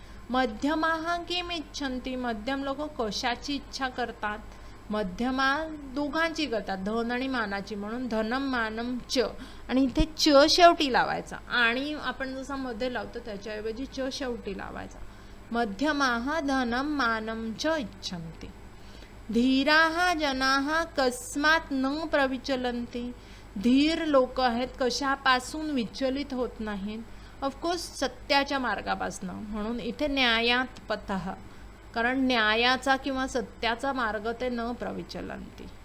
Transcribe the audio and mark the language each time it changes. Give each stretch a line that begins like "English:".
Sanskrit: मध्यमाः किम इच्छन्ति,
Marathi: मध्यम लोक कशाची इच्छा करतात? मध्यमा दोघांची करतात, धन आणि मानाची, म्हणून धनम मानम च, आणि इथे च शेवटी लावायचा, आणि आपण जसा मध्ये लावतो त्याच्याऐवजी च शेवटी लावायचा.
Sanskrit: मध्यमाः धनम मानम च इच्छन्ति. धीराः जनाः कस्मात् न प्रविचलन्ति,
Marathi: धीर लोक आहेत, कशापासून विचलित होत नाहीत? ऑफकोर्स सत्याच्या मार्गापासून, म्हणून इथे न्यायात पथः, कारण न्यायाचा किंवा सत्याचा मार्ग ते न प्रविचलन्ति.